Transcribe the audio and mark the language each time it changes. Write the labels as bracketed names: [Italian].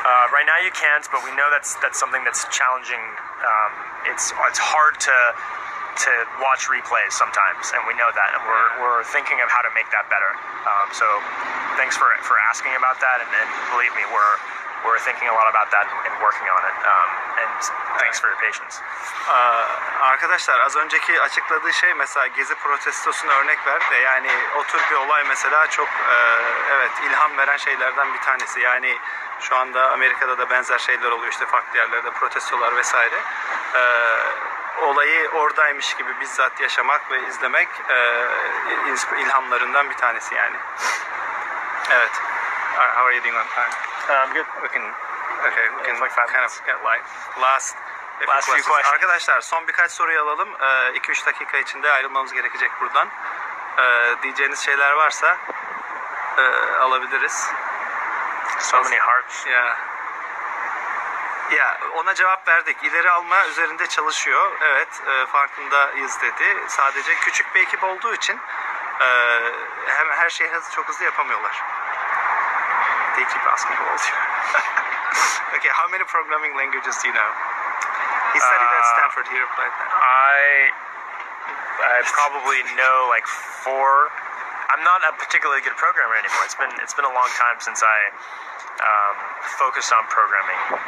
[English] Right now you can't, but we know that's something that's challenging. It's hard to watch replays sometimes, and we know that, and we're thinking of how to make that better. So thanks for asking about that, and believe me, we're thinking a lot about that and working on it. And thanks for your patience. [Turkish] Arkadaşlar, az önceki açıkladığı şey mesela Gezi protestosuna örnek verdi de, yani o tür bir olay mesela çok evet ilham veren şeylerden bir tanesi. Yani şu anda Amerika'da da benzer şeyler oluyor, işte farklı yerlerde protestolar vesaire. Olayı oradaymış gibi bizzat yaşamak ve izlemek ilhamlarından bir tanesi yani. Evet. [English] How are you doing on time? Good. We can kind of get like last few questions. [Turkish] Arkadaşlar, son birkaç soruyu alalım. 2-3 dakika içinde ayrılmamız gerekecek buradan. Diyeceğiniz şeyler varsa alabiliriz. [English] So many hearts. [Turkish] Yeah. Ya ona cevap verdik. İleri alma üzerinde çalışıyor. Evet, farkındayız dedi. Sadece küçük bir ekip olduğu için hem her şeyi çok hızlı yapamıyorlar. [English] They keep asking all you. Okay, how many programming languages do you know? He studied at Stanford. He replied that. I probably know like 4. I'm not a particularly good programmer anymore. It's been a long time since I focused on programming.